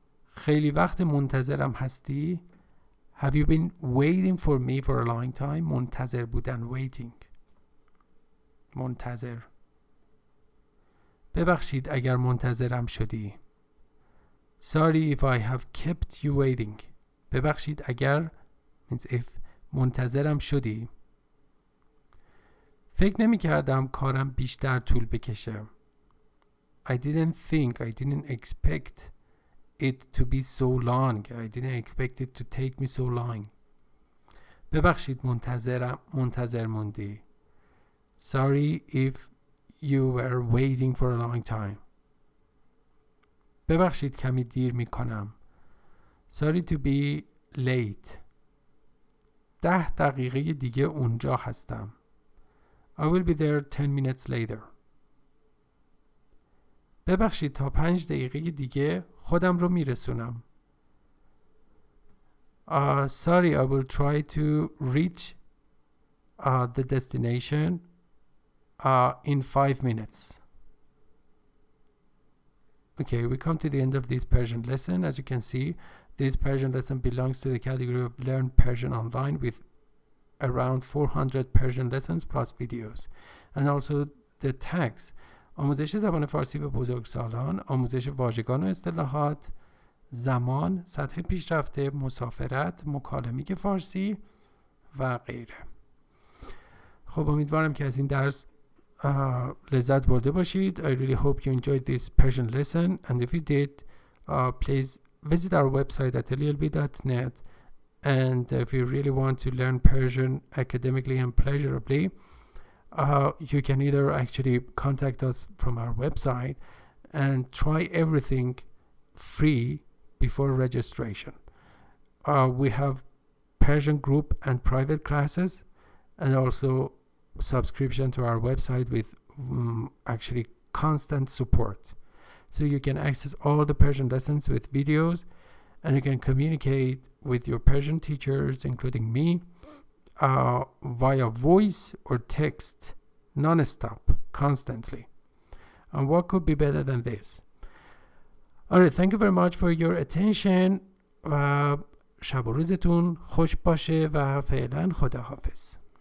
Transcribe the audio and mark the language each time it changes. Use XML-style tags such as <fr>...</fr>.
<fa>خیلی وقت منتظرم هستی.</fa> <en>Have you been waiting for me for a long time?</en> <fa>منتظر بودن. Waiting. منتظر. ببخشید اگر منتظرم شدی.</fa> <en>Sorry if I have kept you waiting.</en> <fa>ببخشید اگر</fa> <en>means if</en> <fa>منتظرم شدی. فکر نمی کردم کارم بیشتر طول بکشه.</fa> <en>I didn't expect it to be so long. I didn't expect it to take me so long.</en> <fa>ببخشید منتظر موندی.</fa> <en>Sorry if you were waiting for a long time.</en> <fa>ببخشید کمی دیر می کنم.</fa> <en>Sorry to be late.</en> <fa>10 دقیقه دیگه اونجا هستم.</fa> <en>I will be there 10 minutes later.</en> <fa>ببخشید تا 5 دقیقه دیگه خودم رو میرسونم.</fa> <en>Sorry, I will try to reach the destination in 5 minutes. Okay, we come to the end of this Persian lesson. As you can see, this Persian lesson belongs to the category of Learn Persian Online with around 400 Persian lessons plus videos. And also the tags.</en> <fa>آموزش زبان فارسی به بزرگسالان، آموزش واژگان و اصطلاحات، زمان، سطح پیشرفته، مسافرت، مکالمه فارسی و غیره. خب امیدوارم که از این درس لذت برده باشید.</fa> <en>I really hope you enjoyed this Persian lesson, and if you did, please visit our website at LELB.net, and if you really want to learn Persian academically and pleasurably, you can either actually contact us from our website and try everything free before registration. We have Persian group and private classes, and also subscription to our website with actually constant support. So you can access all the Persian lessons with videos, and you can communicate with your Persian teachers, including me, via voice or text, non-stop, constantly. And what could be better than this? Alright, thank you very much for your attention.</en> <fa>و شب و روزتون خوش باشه و فعلا خداحافظ.</fa>